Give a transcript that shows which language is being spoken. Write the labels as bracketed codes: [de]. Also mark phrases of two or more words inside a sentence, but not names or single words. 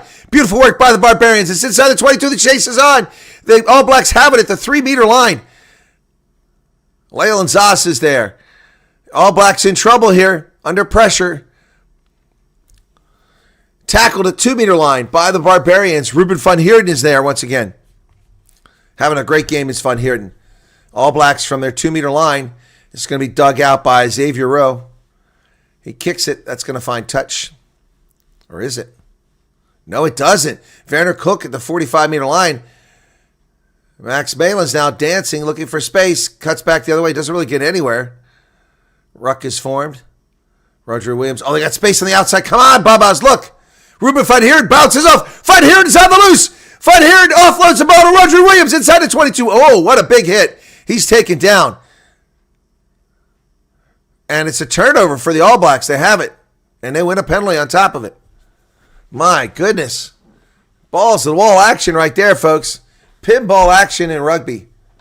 [en] Beautiful work by the Barbarians. It's inside the 22. The chase is on. The All Blacks have it at the 3-meter line. Leyland Zas is there. All Blacks in trouble here. Under pressure. Tackled at 2-meter line by the Barbarians. Ruben van Heerden is there once again. Having a great game is Van Heerden. All Blacks from their 2-meter line. It's going to be dug out by Xavier Rowe. He kicks it. That's going to find touch. Or is it? No, it doesn't. Werner Cook at the 45-meter line. Max Malin's now dancing, looking for space. Cuts back the other way. Doesn't really get anywhere. Ruck is formed. Roger Williams. Oh, they got space on the outside. Come on, Babas. Look. Ruben van Heerden bounces off. Van Heerden's on the loose. Van Heerden offloads the ball to Roger Williams inside the 22. Oh, what a big hit. He's taken down. And it's a turnover for the All Blacks. They have it. And they win a penalty on top of it. My goodness. Balls to the wall action right there, folks. Pinball action in rugby.